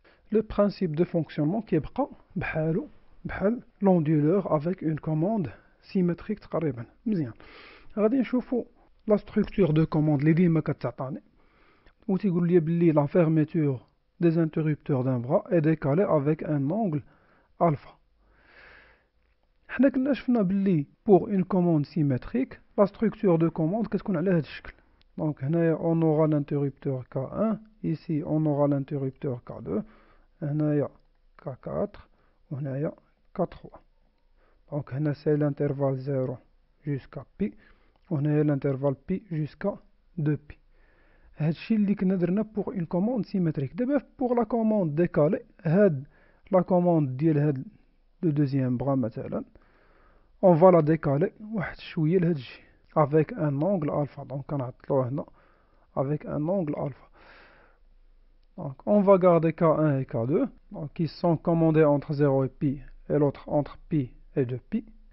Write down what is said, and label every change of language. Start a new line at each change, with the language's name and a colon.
French: Le principe de fonctionnement qui est
Arabic: بحالو بحال
French: l'onduleur avec une commande symétrique تقريبا مزيان.
Arabic: غادي نشوفو
French: la structure de commande
Arabic: اللي ديما كتعطاني وتيقول لي بلي
French: la fermeture des interrupteurs d'un bras est décalée avec un angle alpha.
Arabic: حنا كنا شفنا بلي
French: pour une commande symétrique la structure de commande
Arabic: كتكون على هذا الشكل.
French: Donc هنايا on aura l'interrupteur K1, ici on aura l'interrupteur K2,
Arabic: هنايا K4 وهنايا K3.
French: Donc هنا c'est l'intervalle 0 jusqu'à Pi
Arabic: وهنايا
French: l'intervalle Pi jusqu'à 2Pi.
Arabic: هادشي اللي كنا درنا
French: pour une commande symétrique.
Arabic: دابا pour la commande décalée هاد la commande ديال هاد le deuxième bras مثلا
French: on va la décaler
Arabic: واحد شوية لهاد الجهة
French: avec un angle alpha. Donc
Arabic: كنعطلوه هنا
French: avec un angle alpha. Donc on va garder K1 et K2 donc, qui sont commandés entre 0 et pi et l'autre entre pi et 2pi.